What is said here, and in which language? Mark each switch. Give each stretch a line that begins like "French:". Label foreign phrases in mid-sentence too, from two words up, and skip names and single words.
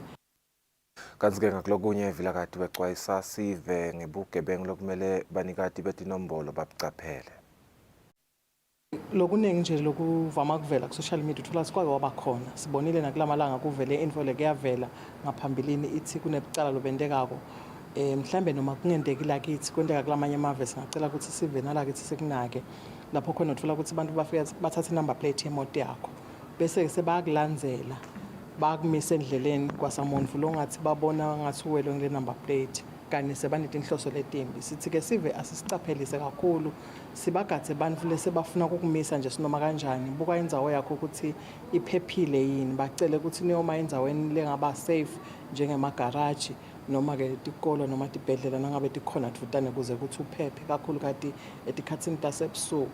Swati: Kanti-ke ngakulokunye vilakati becwayisa sive ngebugebengu lokumele banikati betinombolo babucaphele. Lokuningi nje lokuvama kuvela ku
English: social media
Swati: uthola sikwake waba khona. Sibonile nakulamalanga kuvele info lekuyavela ngaphambilini ithi kunebucala lobendekako. Mhlambe noma kungenteki lakithi kwenteka kulamanye amave singacela ukuthi sive nalakithi sikunake. Lapho khona uthola ukuthi abantu bafika bathatha
English: number plate
Swati: yemoto yakho bese sebayakulandzela bakumisa endleleni kwasamuntu lo ngathi babona ngathi uwele ngile
English: number plate
Swati: kanye sebanetinhloso letimbi. Sithi ke sive asisicaphelise kakhulu sibagathe bantu lesebafuna ukukumisa nje sinoma kanjani. Buka indzawo yakho ukuthi iphephile yini, bacele ukuthi niyoma endzaweni lengaba safe njengemagaraji noma ke tikolo noma tibhedlela nangabe tikhona tfutane kuze ukuthi uphephe kakhulu kati etikhatsini tasebusuku.